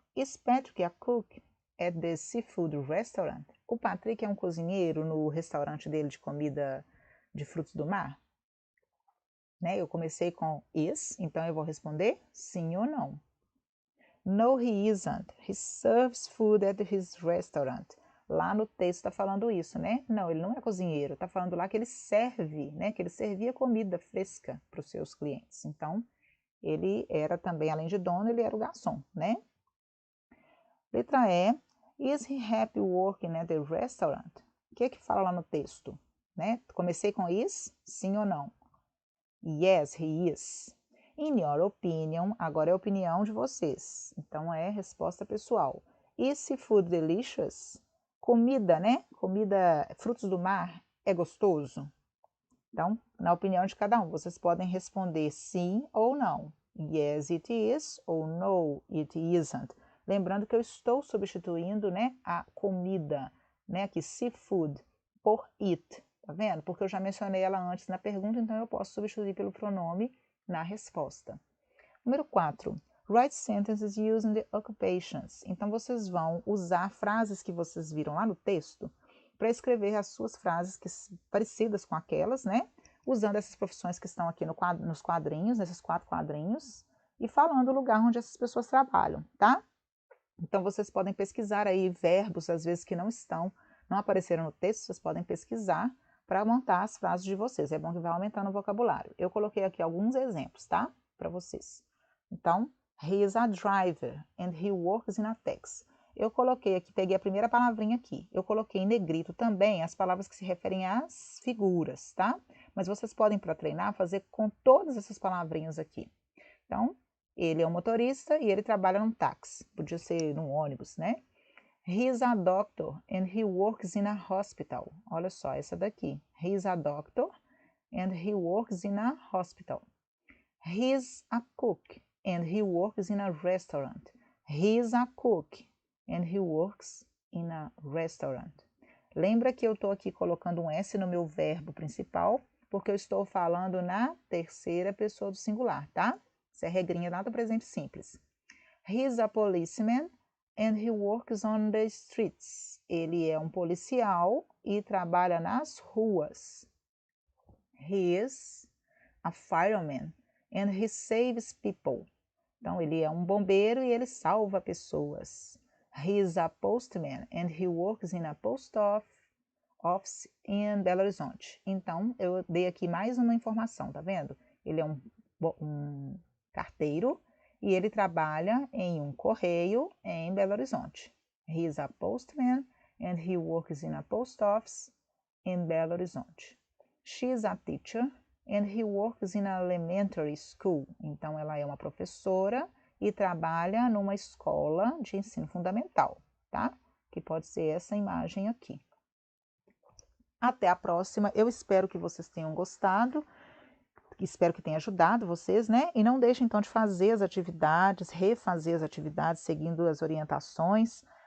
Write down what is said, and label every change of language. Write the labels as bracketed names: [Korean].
[English] Is Patrick a cook at the seafood restaurant? [Portuguese] O Patrick é um cozinheiro no restaurante dele de comida de frutos do mar? Né? Eu comecei com is, então eu vou responder sim ou não. [English] No, he isn't. He serves food at his restaurant. [Portuguese] Lá no texto está falando isso, né? Não, ele não é cozinheiro. Está falando lá que ele serve, né? Que ele servia comida fresca para os seus clientes. Então, ele era também, além de dono, ele era o garçom, né? Letra E. [English] Is he happy working at the restaurant? [Portuguese] O que é que fala lá no texto? Né? Comecei com is, sim ou não? [English] Yes, he is. In your opinion, [Portuguese] agora é a opinião de vocês. Então, é resposta pessoal. [English] Is seafood delicious? [Portuguese] Comida, né? Comida, frutos do mar, é gostoso? Então, na opinião de cada um, vocês podem responder sim ou não. [English] Yes, it is, [Portuguese] ou [English] no, it isn't. [Portuguese] Lembrando que eu estou substituindo, né, a comida, né, aqui, seafood, por it. Tá vendo? Porque eu já mencionei ela antes na pergunta, então eu posso substituir pelo pronome na resposta. Número 4. [English] Write sentences using the occupations. [Portuguese] Então, vocês vão usar frases que vocês viram lá no texto para escrever as suas frases parecidas com aquelas, né? Usando essas profissões que estão aqui nos quadrinhos, nesses 4 quadrinhos, e falando o lugar onde essas pessoas trabalham, tá? Então, vocês podem pesquisar aí verbos, às vezes, que não apareceram no texto, vocês podem pesquisar para montar as frases de vocês. É bom que vai aumentando o vocabulário. Eu coloquei aqui alguns exemplos, tá? Para vocês. [English] Então, he is a driver and he works in a taxi. [Portuguese] Eu coloquei aqui, peguei a primeira palavrinha aqui. Eu coloquei em negrito também as palavras que se referem às figuras, tá? Mas vocês podem, para treinar, fazer com todas essas palavrinhas aqui. Então, ele é um motorista e ele trabalha num táxi. Podia ser num ônibus, né? [English] He is a doctor and he works in a hospital. [Portuguese] Olha só, essa daqui. [English] He is a doctor and he works in a hospital. He is a cook and he works in a restaurant. He is a cook and he works in a restaurant. [Portuguese] Lembra que eu estou aqui colocando um S no meu verbo principal, porque eu estou falando na terceira pessoa do singular, tá? Essa é a regrinha lá do presente simples. [English] He is a policeman and he works on the streets. [Portuguese] Ele é um policial e trabalha nas ruas. [English] He is a fireman and he saves people. [Portuguese] Então, ele é um bombeiro e ele salva pessoas. [English] He is a postman and he works in a post office in Belo Horizonte. [Portuguese] Então, eu dei aqui mais uma informação, tá vendo? Ele é um carteiro e ele trabalha em um correio em Belo Horizonte. [English] He is a postman and he works in a post office in Belo Horizonte. She is a teacher and he works in an elementary school. [Portuguese] Então, ela é uma professora e trabalha numa escola de ensino fundamental, tá? Que pode ser essa imagem aqui. Até a próxima. Eu espero que vocês tenham gostado. Espero que tenha ajudado vocês, né? E não deixem, então, de fazer as atividades, refazer as atividades, seguindo as orientações.